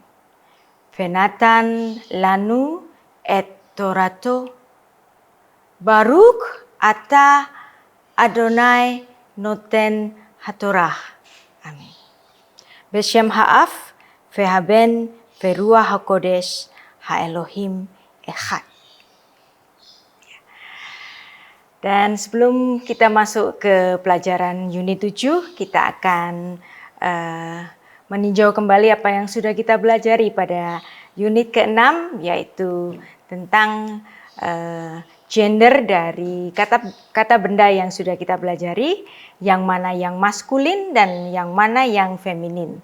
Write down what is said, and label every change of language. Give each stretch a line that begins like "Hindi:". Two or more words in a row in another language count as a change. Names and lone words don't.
Hebrew: ונתן לנו את תורתו. ברוך אתה אדוני נותן התורה.
Indonesian: Amin.
Hebrew: בשם האב, והבן, ורוח הקודש, האלוהים אחד.
Indonesian: Dan sebelum kita masuk ke pelajaran unit 7, kita akan meninjau kembali apa yang sudah kita belajari pada unit ke-6, yaitu tentang gender dari kata benda yang sudah kita pelajari, yang mana yang maskulin dan yang mana yang feminin.